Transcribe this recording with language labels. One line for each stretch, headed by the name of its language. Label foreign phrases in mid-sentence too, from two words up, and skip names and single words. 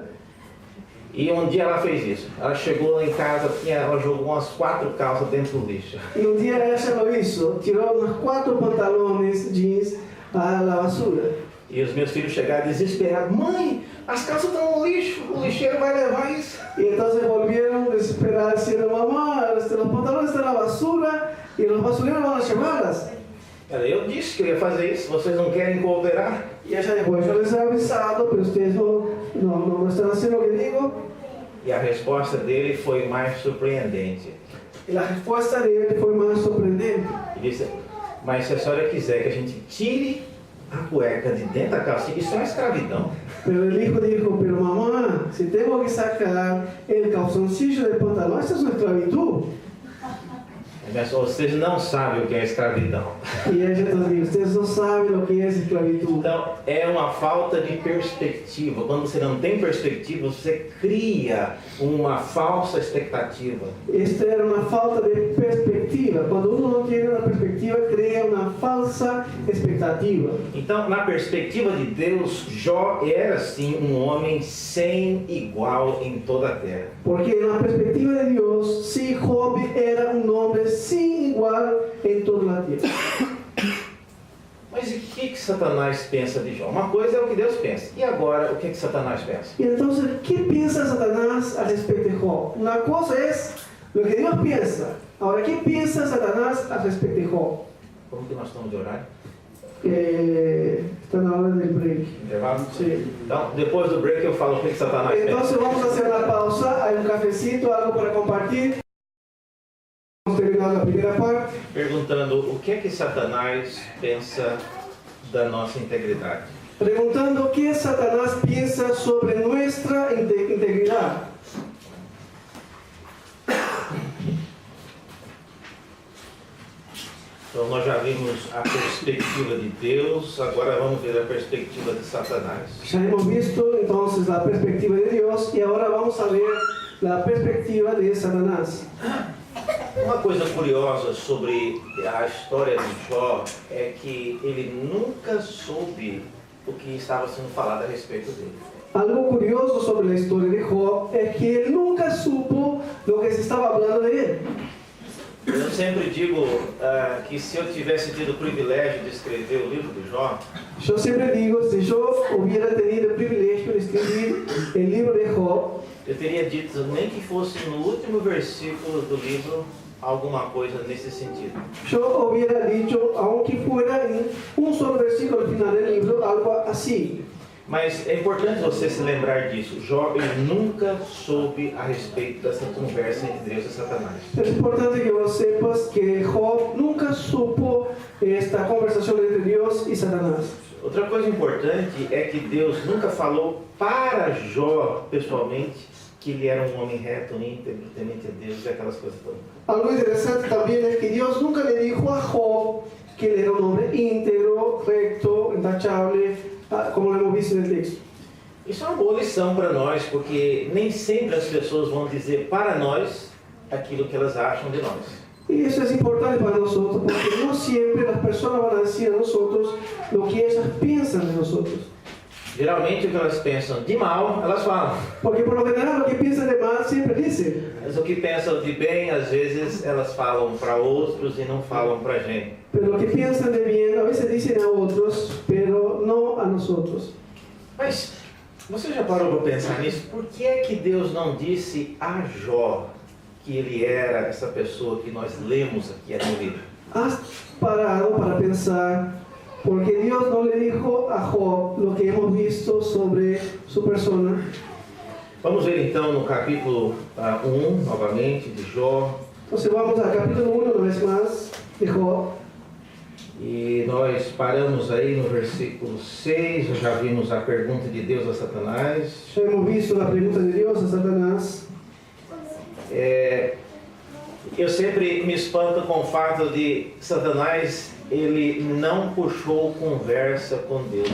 Portuguese: E um dia ela fez isso. Ela chegou lá em casa, ela jogou umas 4 calças dentro do lixo.
Spanish: Y un día ella lo hizo, tiró unos 4 pantalones jeans a la basura.
Portuguese: E os meus filhos chegaram desesperados. Mãe, as calças estão no lixo, o lixeiro vai levar isso.
Spanish: Y entonces volvieron desesperados diciendo, mamá, los pantalones están en la basura y los basureros van a llevarlas.
Portuguese: Eu disse que eu ia fazer isso, vocês não querem cooperar?
Spanish: Y ella dijo, yo les he avisado, pero ustedes no están haciendo lo que digo.
Portuguese: E a resposta dele foi mais surpreendente.
Spanish: Y la respuesta de él fue más sorprendente.
Portuguese: Ele disse, mas se a senhora quiser que a gente tire a cueca de dentro da calcinha, isso é uma escravidão.
Spanish: Pero el hijo dijo, pero mamá, si tengo que sacar el calzoncillo del pantalón, esa es una esclavitud.
Portuguese: Vocês não sabem o que é escravidão.
Spanish: Y ella entonces dijo, ustedes no saben lo que es esclavitud.
Portuguese: Então, é uma falta de perspectiva. Quando você não tem perspectiva, você cria uma falsa expectativa.
Spanish: Esta era una falta de perspectiva. Cuando uno no tiene una perspectiva, crea una falsa expectativa.
Portuguese: Então, na perspectiva de Deus, Jó era sim um homem sem igual em toda a terra.
Spanish: Porque en la perspectiva de Dios, sí, Job era un hombre sin igual en toda la tierra.
Portuguese: Mas o que Satanás pensa de Jó? Uma coisa é o que Deus pensa. E agora, o que Satanás pensa?
Spanish: Y entonces, ¿qué piensa Satanás al respecto de Job? Una cosa es lo que Dios piensa. Ahora, ¿qué piensa Satanás al respecto de Job?
Portuguese: Como que nós estamos de horário? Está na hora del break. Intervalo?
Spanish: Sí.
Portuguese: Então, depois do break eu falo o que Satanás pensa.
Spanish: Entonces vamos a hacer una pausa, hay un cafecito, algo para compartir. Hemos terminado la primera parte.
Portuguese: Perguntando o que Satanás pensa da nossa integridade.
Spanish: Preguntando qué Satanás piensa sobre nuestra integridad.
Portuguese: Então nós já vimos a perspectiva de Deus, agora vamos ver a perspectiva de Satanás.
Spanish: Ya hemos visto entonces la perspectiva de Dios y ahora vamos a ver la perspectiva de Satanás.
Portuguese: Uma coisa curiosa sobre a história de Jó é que ele nunca soube o que estava sendo falado a respeito dele.
Spanish: Algo curioso sobre la historia de Job es que él nunca supo lo que se estaba hablando de él.
Portuguese: Eu sempre digo que se eu tivesse tido o privilégio de escrever o livro de Jó,
Spanish: Yo siempre digo, si yo hubiera tenido el privilegio de escribir el libro de Job,
Portuguese: eu teria dito nem que fosse no último versículo do livro alguma coisa nesse sentido.
Spanish: yo hubiera dicho, aunque fuera en un solo versículo al final del libro, algo así.
Portuguese: Mas é importante você se lembrar disso. Jó ele nunca soube a respeito dessa conversa entre Deus e Satanás.
Spanish: Es importante que vos sepas que Job nunca supo esta conversación entre Dios y Satanás.
Portuguese: Outra coisa importante é que Deus nunca falou para Jó pessoalmente que ele era um homem reto, íntegro, temente a Deus e aquelas coisas todas.
Spanish: Algo interesante también es que Dios nunca le dijo a Job que él era un hombre íntegro, recto, intachable, como lo hemos visto en el texto.
Portuguese: Isso é uma boa lição para nós, porque nem sempre as pessoas vão dizer para nós aquilo que elas acham de nós.
Spanish: Y eso es importante para nosotros, porque no siempre las personas van a decir a nosotros lo que ellas piensan de nosotros.
Portuguese: Geralmente o que elas pensam de mal, elas falam.
Spanish: Porque por lo general lo que piensan de mal siempre dicen.
Portuguese: Mas o que pensam de bem, às vezes elas falam para outros e não falam para a gente.
Spanish: Pero lo que piensan de bien a veces dicen a otros, pero no a nosotros.
Portuguese: Mas você já parou para pensar nisso? Por que é que Deus não disse a Jó que ele era essa pessoa que nós lemos aqui no livro?
Spanish: ¿Has parado para pensar Porque Dios no le dijo a Job lo que hemos visto sobre su persona.
Portuguese: Vamos ver então no capítulo 1, novamente, de Jó.
Spanish: Entonces vamos al capítulo 1 una vez más de Job.
Portuguese: E nós paramos aí no versículo 6, já vimos a pergunta de Deus a Satanás.
Spanish: Ya hemos visto la pregunta de Dios a Satanás.
Portuguese: Eu sempre me espanto com o fato de Satanás, ele não puxou conversa com Deus.